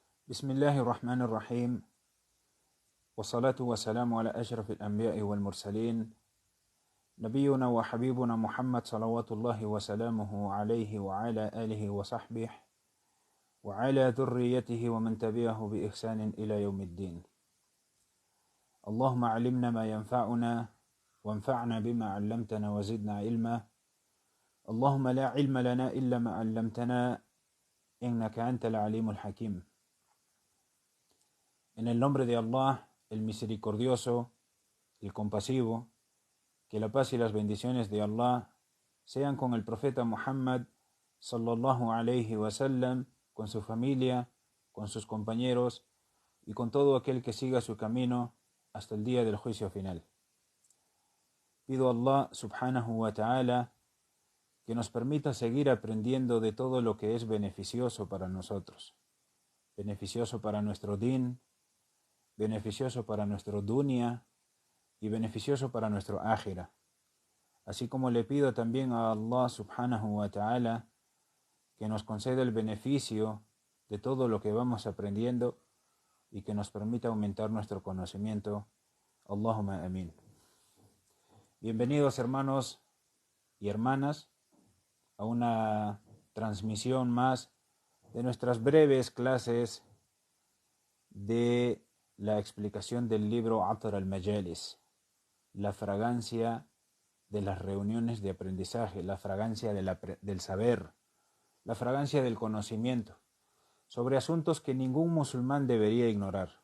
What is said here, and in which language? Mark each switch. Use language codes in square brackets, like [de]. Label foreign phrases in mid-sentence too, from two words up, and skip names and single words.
[ar] بسم الله الرحمن الرحيم والصلاة والسلام على أشرف الأنبياء والمرسلين نبينا وحبيبنا محمد صلوات الله وسلامه عليه وعلى آله وصحبه وعلى ذريته ومن تبعه بإحسان إلى يوم الدين. اللهم علمنا ما ينفعنا وانفعنا بما علمتنا وزدنا علما. اللهم لا علم لنا إلا ما علمتنا إنك أنت العليم الحكيم. [es] En el nombre de Allah, el misericordioso, el compasivo, que la paz y las bendiciones de Allah sean con el profeta Muhammad [ar] صلى الله عليه وسلم, [es] con su familia, con sus compañeros y con todo aquel que siga su camino hasta el día del juicio final. Pido a [ar] الله سبحانه وتعالى [es] que nos permita seguir aprendiendo de todo lo que es beneficioso para nosotros, beneficioso para nuestro din, beneficioso para nuestro dunya y beneficioso para nuestro ákhira. Así como le pido también a [ar] الله سبحانه وتعالى [es] que nos conceda el beneficio de todo lo que vamos aprendiendo y que nos permita aumentar nuestro conocimiento. [ar] اللهم آمين. [es] Bienvenidos hermanos y hermanas a una transmisión más de nuestras breves clases de la explicación del libro Atar al-Majalis, la fragancia de las reuniones de aprendizaje, la fragancia del saber, la fragancia del conocimiento, sobre asuntos que ningún musulmán debería ignorar.